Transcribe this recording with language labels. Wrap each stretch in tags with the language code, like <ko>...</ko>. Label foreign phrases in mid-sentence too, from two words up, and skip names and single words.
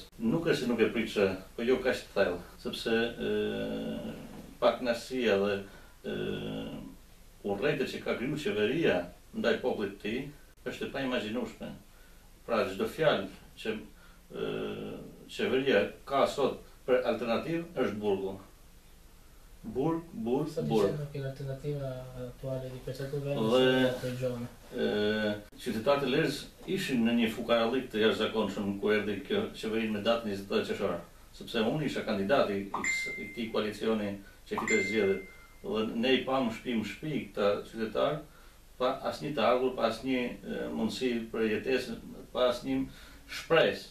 <sq>Nuk është se nuk e pritë, po jo kaq të thellë, sepse pakënaqësia dhe urrejtjet që ka kriju qeveria ndaj popullit të tij është e paimagjinueshme. Pra çdo fjalë që qeveria ka sot për alternativë është burgu. Burg.</sq> <it>Sta dicendo che l'alternativa attuale di questo governo è la regione.</it> <sq>Qytetarët e Lezhës ishin në një fukarallik të jashtëzakonshëm kur erdhi kjo qeveri me datën 20 qershor, sepse unë isha kandidati i këtij koalicioni që fitoi zgjedhjet. Dhe ne i pam shtëpi këta qytetarë pa asnjë të ardhur, pa asnjë mundësi për jetesë, pa asnjë shpresë.</sq>